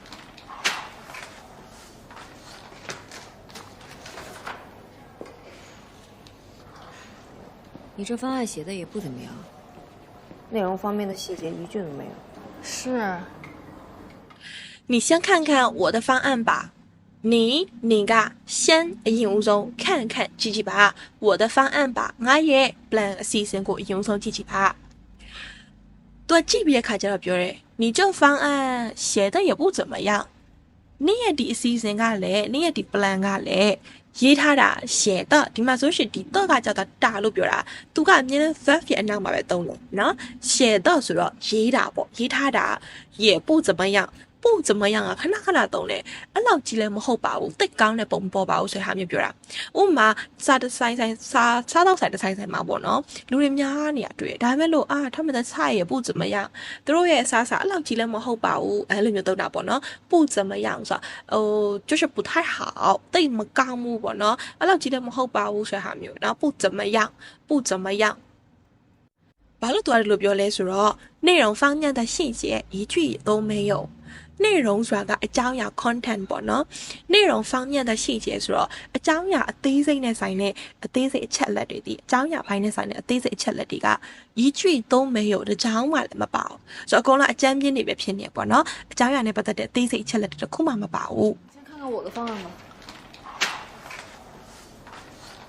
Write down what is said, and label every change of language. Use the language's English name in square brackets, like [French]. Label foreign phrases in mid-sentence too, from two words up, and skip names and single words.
[Chinese] 你这方案写的也不怎么样，内容方面的细节一句都没有。是，你先看看我的方案吧你 [Burmese] က先အရင်ဦးဆုံး看看ကြည့်ကြည့်ပါ [Chinese] 我的方案吧 [Burmese] ငါရဲ့ plan အစီအစဉ်ကိုအရင်ဦးဆုံးကြည့်ကြည့်ပါသူကြည့်ပြီးတဲ့ခါကျတော့ပြောတယ် [Chinese] 你这方案写的也不怎么样你 [Burmese] ရဲ့ဒီအစီအစဉ်ကလည်း你ရဲ့ဒီ plan ကလည်းရေးထားတာ [Chinese] 写的 [Burmese] ဒီမှာဆို ရှင်ဒီတော့ကကြောက်တာလို့ပြောတာသူကအမြင်နဲ့ verb ရဲ့အနောက်မှာပဲသုံးတယ်နော် [Chinese] 写的 [Burmese] ဆိုတော့ရေးတာပေါ့ရေးထားတာ [Chinese] 也不怎么样不怎么样啊 [Burmese] ခဏခဏသုံးတယ်အဲ့လောက်ကြီးလည်းမဟုတ်ပါဘူးတိတ်ကောင်းတဲ့ပုံမပေါ်ပါဘူးဆိုတဲ့ ဟာမျိုးပြောတာဥပမာစားတော့ဆိုင်တစ်ဆိုင်မှာပေါ့နော်လူတွေများနေရတွေ့ဒါပေမဲ့လို့ [Chinese] 他们的菜也不怎么样 [Burmese] သူတို့ရဲ့အစားအစာအဲ့လောက်ကြီးလည်းမဟုတ်ပါဘူးအဲ့လိုမျိုးသုံးတာ ပေါ့နော် [Chinese] 不怎么样 [Burmese] ဆိုတော့ [Chinese] 就是不太好 [Burmese] တိတ်မကောင်းဘူးပေါ့နော်အဲ့လောက်ကြီးလည်းမဟုတ်ပါဘူးဆိုတဲ့ဟာမျိုးနော် [Chinese] 不怎么样不怎么样 [Burmese] ဘာလို့သူကလို့ပြောလဲဆိုတော့ [Chinese] 内容方面的细节一句都没有内容 [Burmese] ဆိုတာကအကြောင်းအရာ content ပေါ့နော် [Chinese] 内容方面的细节 [Burmese] ဆိုတော့အကြောင်းအရာအသေးစိတ်နဲ့ဆိုင်တဲ့အသေးစိတ်အချက်လက်တွေဒီအကြောင်းအရာပိုင်းနဲ့ဆိုင်တဲ့အသေးစိတ်အချက်လက်တွေက [Chinese] 一句都没有 [Burmese] တကြောင်းမှလည်းမပါဘူးဆိုတော့အကုန်လုံးအကြမ်းပြင်းနေပဲဖြစ်နေပေါ့နော်အကြောင်းအရာနဲ့ပတ်သက်တဲ့အသေးစိတ်အချက်လက်တွေတစ်ခုမှမပါဘူး [Chinese] 先看看我的方案吧。